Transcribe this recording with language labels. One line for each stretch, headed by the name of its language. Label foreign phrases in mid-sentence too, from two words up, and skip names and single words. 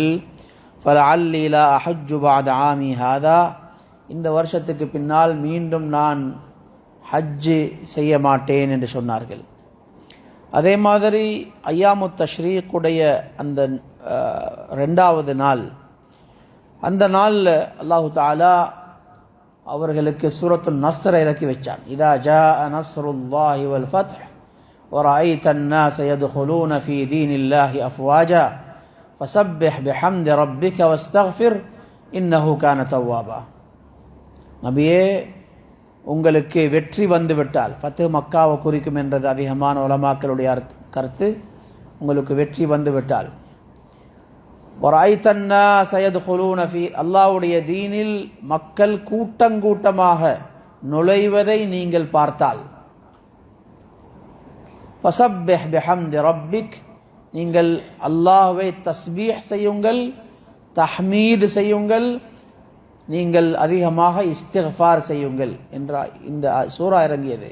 Arabic: فلعلي لا أحج بعد عامي هذا,
Tamil: இந்த வருஷத்துக்கு பின்னால் மீண்டும் நான் ஹஜ்ஜு செய்ய மாட்டேன் என்று சொன்னார்கள். அதே மாதிரி ஐயாமுத் தஷ்ரீக்குடைய அந்த 2வது நாள், அந்த நாளில்
Arabic: الله تعالى
Tamil: அவர்களுக்கு சூரத்துல் நஸ்ரை இறக்கி வச்சான்.
Arabic: إذا جاء نصر الله والفتح وَرَأَيْتَ النَّاسَ يَدْخُلُونَ فِي دِينِ اللَّهِ أَفْوَاجًا فَسَبِّحْ بِحَمْدِ رَبِّكَ وَاسْتَغْفِرْ إِنَّهُ كَانَ تَوَّابًا.
Tamil: நபியே, உங்களுக்கு வெற்றி வந்து விட்டால், ஃபத்ஹ் மக்காவை குறிக்கும் என்றது அதிகமான உலமாக்களுடைய கருத்து, உங்களுக்கு வெற்றி வந்து விட்டால்,
Arabic: وَرَأَيْتَ النَّاسَ يَدْخُلُونَ فِي
Tamil: அல்லாஹ்வுடைய தீனில் மக்கள் கூட்டங்கூட்டமாக நுழைவதை நீங்கள் பார்த்தால்,
Arabic: فسبح بحمد ربك,
Tamil: நீங்கள் அல்லாஹ்வை தஸ்பீஹ் செய்யுங்கள், தஹ்மீத் செய்யுங்கள், நீங்கள் அதிகமாக இஸ்திக்ஃபார் செய்யுங்கள் என்ற இந்த சூரா இறங்கியது.